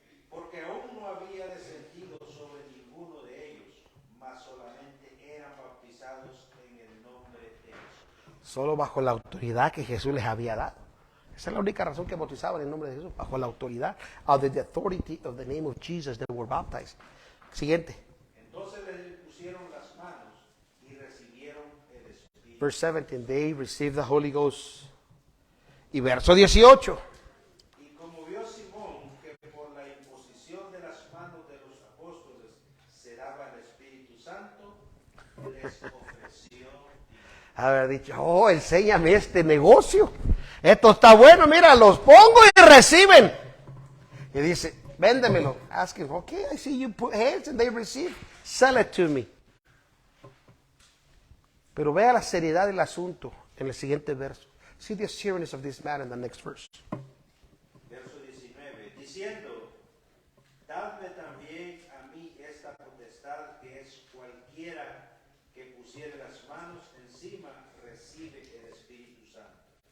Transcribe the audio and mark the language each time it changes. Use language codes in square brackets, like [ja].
[es] Porque aún no había descendido sobre ninguno de ellos, mas solamente eran bautizados en el nombre de Jesús. Solo bajo la autoridad que Jesús les había dado. Esa es la única razón que bautizaban en el nombre de Jesús, bajo la autoridad, [en] of the authority of the name of Jesus, they were baptized. [es] Siguiente. Entonces les impusieron las manos y recibieron el Espíritu. [en] Verse 17, they received the Holy Ghost. [es] Y verso 18. Y como vio Simón que por la imposición de las manos de los apóstoles se daba el Espíritu Santo, les ofreció. Haber dicho, oh, enséñame este negocio. Esto está bueno, mira, los pongo y reciben. Y dice, véndemelo. [en] Ask him, okay, I see you put hands and they receive. Sell it to me. [es] Pero vea la seriedad del asunto en el siguiente verso. [en] See the seriousness of this man in the next verse. [es] Verso 19, diciendo, dadme también a mí esta potestad que es cualquiera que pusiere las manos encima recibe el Espíritu Santo.